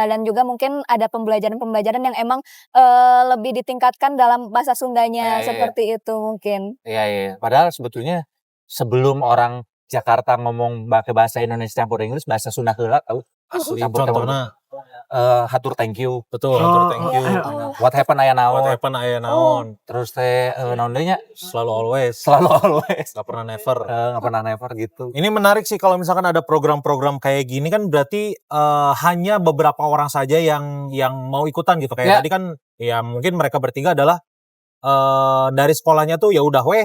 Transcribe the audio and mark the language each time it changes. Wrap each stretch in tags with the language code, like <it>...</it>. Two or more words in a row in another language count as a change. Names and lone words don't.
<id>Dan juga mungkin ada pembelajaran-pembelajaran yang emang lebih ditingkatkan dalam bahasa Sundanya seperti itu mungkin. Iya. Padahal sebetulnya sebelum orang Jakarta ngomong pakai bahasa Indonesia campur Inggris, bahasa Sunda heula tahu. Contohnya</id> <en>Hatur thank you. betul, hatur thank you. What happened</en> <su>aya naon.</su> <en>What happen</en> <su>aya naon. Terus teh naon deui nya?</su> <id>Selalu always. Selalu always. Gak pernah never. Nggak pernah never gitu. Ini menarik sih kalau misalkan ada program-program kayak gini kan berarti hanya beberapa orang saja yang mau ikutan gitu. Kayak tadi kan ya mungkin mereka bertiga adalah dari sekolahnya tuh ya udah weh.</id>